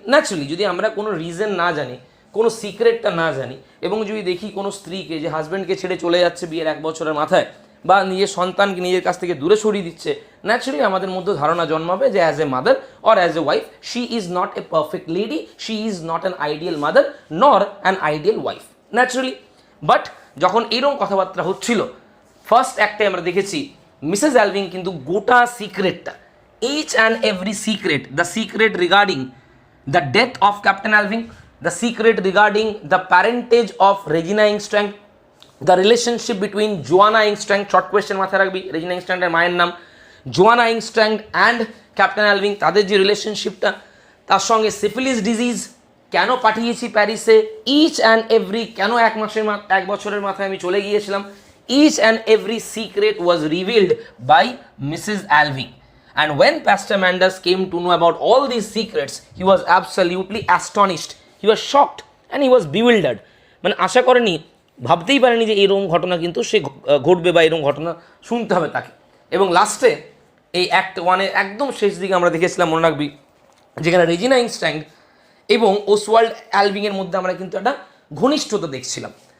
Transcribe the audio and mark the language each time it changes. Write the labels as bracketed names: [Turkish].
[Bangla] Naturally যদি আমরা কোনো রিজন না জানি, কোনো সিক্রেটটা না জানি, এবং যদি দেখি কোনো স্ত্রীকে যে হাজব্যান্ডকে ছেড়ে চলে যাচ্ছে বিয়ের 1 বছরের মাথায়, বা নিজের সন্তানকে নিজের কাছ থেকে দূরে সরিয়ে দিচ্ছে, ন্যাচারালি আমাদের মধ্যে ধারণা জন্মাবে যে as a mother or as a wife she is not a perfect lady, she is not an ideal mother নর an ideal wife, naturally. But যখন এরকম কথাবার্তা হচ্ছিল, ফার্স্ট অ্যাক্টে আমরা দেখেছি মিসেস অ্যালভিং কিন্তু গোটা সিক্রেটটা, [English] each and every secret, the secret regarding the death of Captain Alving, the secret regarding the parentage of Regina Engstrand, the relationship between Joanna Engstrand, short question [Bangla] মাথায় রাখবি, Regina Engstrand এর মায়ের নাম, Joanna Engstrand and Captain Alving, তাদের যে রিলেশনশিপটা, তার সঙ্গে syphilis disease কেন পাঠিয়েছি প্যারিসে, ইচ অ্যান্ড এভরি, কেন 1 বছরের মাথায় আমি চলে গিয়েছিলাম, [English] each and every secret was revealed by Mrs. Alving. And when Pastor Manders came to know about all these secrets, he was absolutely astonished. He was shocked and he was bewildered. [Bangla] মানে আশা করেনি, ভাবতেই পারেনি যে এরকম ঘটনা কিন্তু সে ঘটবে বা এরকম ঘটনা শুনতে হবে তাকে। এবং লাস্টে এই অ্যাক্ট 1 একদম শেষ দিকে আমরা দেখেছিলাম, মনে রাখবি, যেখানে রেজিনা ইংস্ট্যান্ড এবং ওসওয়াল্ড অ্যালভিংয়ের মধ্যে আমরা কিন্তু একটা ঘনিষ্ঠতা দেখছিলাম।